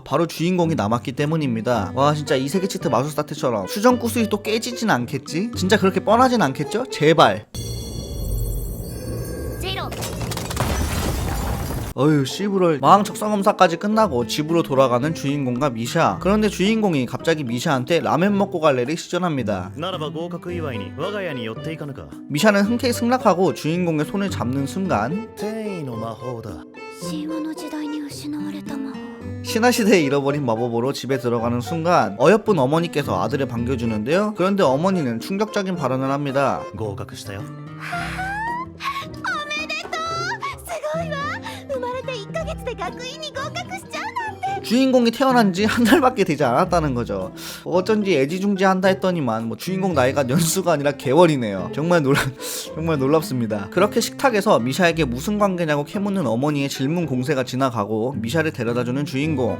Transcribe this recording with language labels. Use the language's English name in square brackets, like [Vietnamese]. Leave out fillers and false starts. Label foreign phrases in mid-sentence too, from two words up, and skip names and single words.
[Korean] 바로 주인공이 남았기 때문입니다. 와, 진짜 이세계 치트 마술사 때처럼 수정 구슬이 또 깨지진 않겠지? 진짜 그렇게 뻔하진 않겠죠? 제발. 어휴, 씨부럴. 마왕 적성검사까지 끝나고 집으로 돌아가는 주인공과 미샤. 그런데 주인공이 갑자기 미샤한테 라면 먹고 갈래를 시전합니다. [Japanese] ならば合格祝いに我が家に寄っていかぬか。 [Korean] 미샤는 흔쾌히 승낙하고 주인공의 손을 잡는 순간 [Japanese] 転移の魔法だ。神話の時代に失われた魔法。 [Korean] 신화시대에 잃어버린 마법으로 집에 들어가는 순간 어여쁜 어머니께서 아들을 반겨주는데요, 그런데 어머니는 충격적인 발언을 합니다. [Japanese] 合格したよ。生まれて1ヶ月で学院に合格しちゃうなんて。 [Korean] 주인공이 태어난 지 한 달밖에 되지 않았다는 거죠. 어쩐지 애지중지한다 했더니만 주인공 나이가 연수가 아니라 개월이네요. 정말 놀랍습니다. 그렇게 식탁에서 미샤에게 무슨 관계냐고 캐묻는 어머니의 질문 공세가 지나가고 미샤를 데려다주는 주인공.